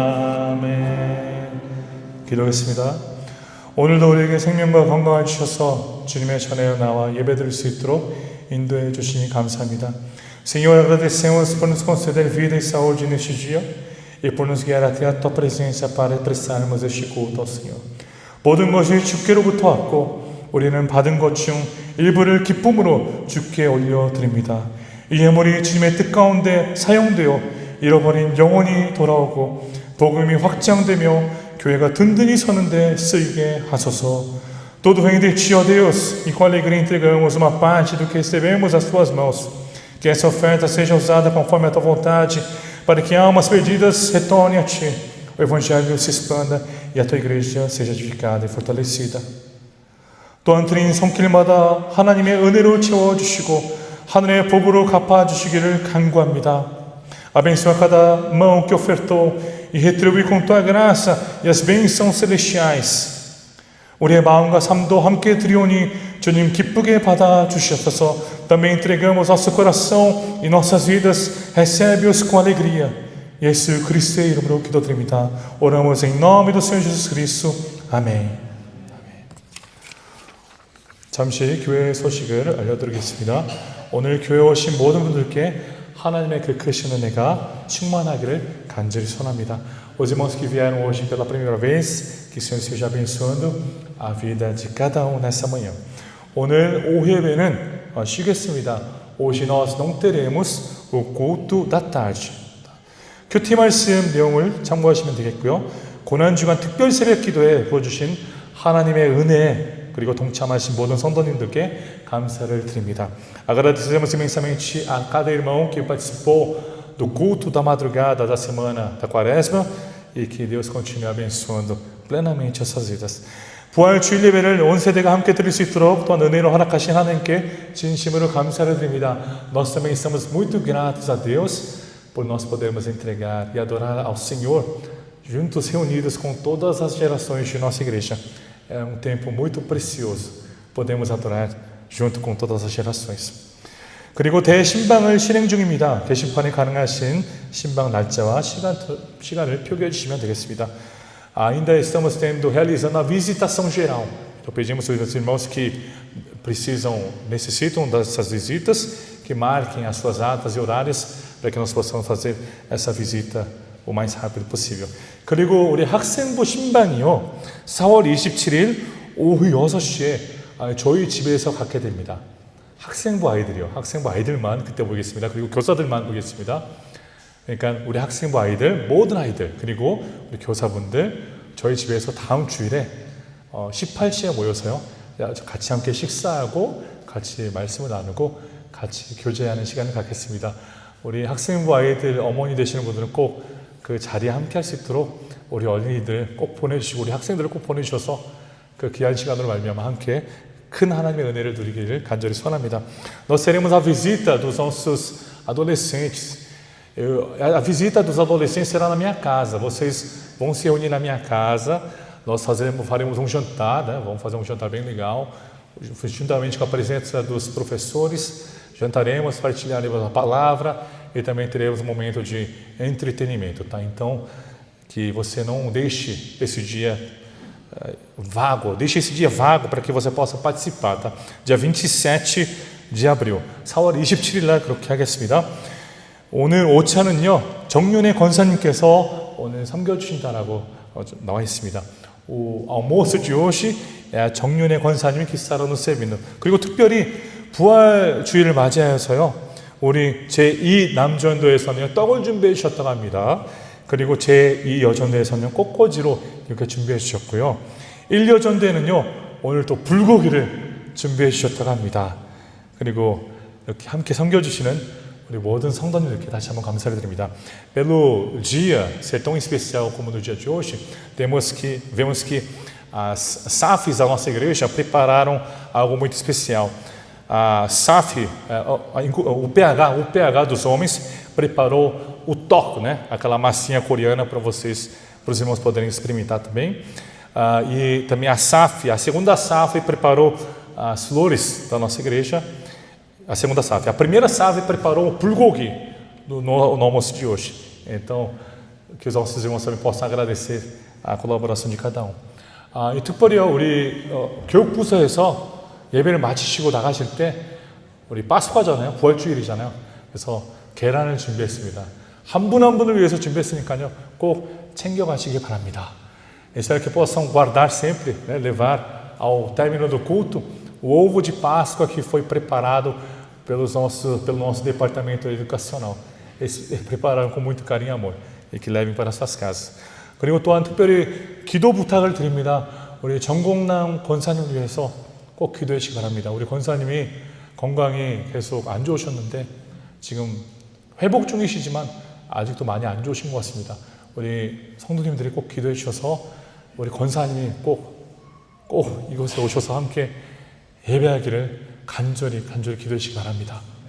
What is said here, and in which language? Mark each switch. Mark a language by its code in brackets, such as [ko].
[ko] 아멘. 기도하겠습니다. 오늘도 우리에게 생명과 건강을 주셔서 주님의 전에 나와 예배드릴 수 있도록 인도해 주시니 감사합니다. [pt] Senhor, agradecemos por nos conceder vida e saúde neste dia e por nos guiar até a Tua presença para prestarmos este culto ao Senhor. [ko] 모든 것이 주께로부터 왔고 우리는 받은 것 중 일부를 기쁨으로 주께 올려드립니다. 이 예물이 주님의 뜻 가운데 사용되어 잃어버린 영혼이 돌아오고 복음이 확장되며 교회가 든든히 서는데 쓰이게 하소서. [pt] Todo reino de Ti, ó Deus, e com alegria entregamos uma parte do que recebemos às Tuas mãos. Que essa oferta seja usada conforme a Tua vontade, para que almas perdidas retornem a Ti, o Evangelho se expanda e a Tua igreja seja edificada e fortalecida. [ko] 또한 드린 손길마다 하나님의 은혜로 채워주시고 하늘의 복으로 갚아주시기를 간구합니다. [pt] Abençoa cada mão que ofertou e retribui com Tua graça e as bênçãos celestiais. [ko] 우리의 마음과 삶도 함께 드리오니 주님 기쁘게 받아주시옵소서. [pt] Também entregamos nosso coração e nossas vidas, recebe-os com alegria. [ko] 예수 그리스도의 이름으로 기도드립니다. [pt] Oramos em nome do Senhor Jesus Cristo. [ko] 아멘. 잠시 교회 소식을 알려드리겠습니다. 오늘 교회 오신 모든 분들께 하나님의 그 크신 은혜가 충만하기를 간절히 소원합니다. [pt] Os irmãos que vieram hoje pela primeira vez, que o Senhor esteja abençoando a vida de cada um nessa manhã. [ko] 오늘 오후에는 쉬겠습니다. [pt] Hoje nós não teremos o culto da tarde. [ko] 큐티 말씀 내용을 참고하시면 되겠고요. 고난주간 특별 새벽 기도에 보여주신 하나님의 은혜 그리고 동참하신 모든 성도님들께 감사를 드립니다. [pt] Agradecemos imensamente a cada irmão que participou do culto da madrugada da semana da Quaresma e que Deus continue abençoando plenamente essas vidas. [ko] 부활 주일 예배를 온 세대가 함께 드릴 수 있도록 또한 은혜로 허락하신 하나님께 진심으로 감사를 드립니다. [pt] Nós também estamos muito gratos a Deus por nós podermos entregar e adorar ao Senhor juntos, reunidos com todas as gerações de nossa igreja. É um tempo muito precioso. podemos adorar junto com todas as gerações. [ko] 그리고 대신방을 실행 중입니다. 게시판에 가능하신 신방 날짜와 시간을 표기해 주시면 되겠습니다. [pt] Ainda estamos realizando a visitação geral. Então pedimos aos irmãos que necessitam dessas visitas, que marquem as suas datas e horários para que nós possamos fazer essa visita o mais rápido possível. [ko] 그리고 우리 학생부 신방이요, 4월 27일 오후 6시에 저희 집에서 갖게 됩니다. 학생부 아이들만 그때 보겠습니다. 그리고 교사들만 보겠습니다. 그러니까 우리 학생부 아이들, 모든 아이들, 그리고 우리 교사분들 저희 집에서 다음 주일에 18시에 모여서요, 같이 함께 식사하고 같이 말씀을 나누고 같이 교제하는 시간을 갖겠습니다. 우리 학생부 아이들 어머니 되시는 분들은 꼭 그 자리에 함께 할 수 있도록 우리 어린이들 꼭 보내주시고 우리 학생들을 꼭 보내주셔서 그 귀한 시간으로 말미암아 함께 큰 하나님의 은혜를 누리기를 간절히 소원합니다. [pt] Nós teremos a visita dos nossos adolescentes. A visita dos adolescentes será na minha casa. Vocês vão se reunir na minha casa. Nós faremos um jantar, né? Vamos fazer um jantar bem legal, juntamente com a presença dos professores. Jantaremos, partilharemos a palavra e também teremos um momento de entretenimento, tá? Então, que você não deixe esse dia vago, deixe esse dia vago para que você possa participar, tá? Dia 27 de abril, [ko] 4월 27일 날 그렇게 하겠습니다. 오늘 오차는요, 정윤의 권사님께서 오늘 섬겨주신다라고 나와 있습니다. [pt] O almoço de hoje é 정윤의 권사님이 que estará nos servindo. [ko] 그리고 특별히 부활 주일을 맞이하여서요, 우리 제2 남전도에서는 떡을 준비해 주셨다고 합니다. 그리고 제2 여전도에서는 꽃꽂이로 이렇게 준비해 주셨고요. 1여전도에는요, 오늘 또 불고기를 준비해 주셨다고 합니다. 그리고 이렇게 함께 섬겨주시는 우리 모든 성도님들께 다시 한번 감사를 드립니다. [pt] Pelo dia ser tão especial como no dia de hoje, vemos que as SAFs da nossa igreja prepararam algo muito especial. A SAF, o PH dos homens preparou o toco, né? Aquela massinha coreana para vocês, para os irmãos poderem experimentar também. E também a SAF, a segunda SAF preparou as flores da nossa igreja. A segunda SAF, a primeira SAF preparou o bulgogi no almoço de hoje. Então, que os nossos irmãos também possam agradecer a colaboração de cada um. [ko] 이 특별히요, 우리 교육부서에서 예배를 마치시고 나가실 때 우리 파스쿠아잖아요, 부활주일이잖아요. 그래서 계란을 준비했습니다. 한 분 한 분을 위해서 준비했으니까요, 꼭 챙겨가시기 바랍니다. [pt] Espero que possam guardar sempre, né, levar ao término do culto o ovo de Páscoa que foi preparado pelo nosso departamento educacional. Eles prepararam com muito carinho e amor e que levem para suas casas. [ko] 그리고 또한 특별히 기도 부탁을 드립니다. 우리 정공남 권사님을 위해서 꼭 기도해 주시기 바랍니다. 우리 권사님이 건강이 계속 안 좋으셨는데 지금 회복 중이시지만 아직도 많이 안 좋으신 것 같습니다. 우리 성도님들이 꼭 기도해 주셔서 우리 권사님이 꼭 이곳에 오셔서 함께 예배하기를 간절히 기도해 주시기 바랍니다.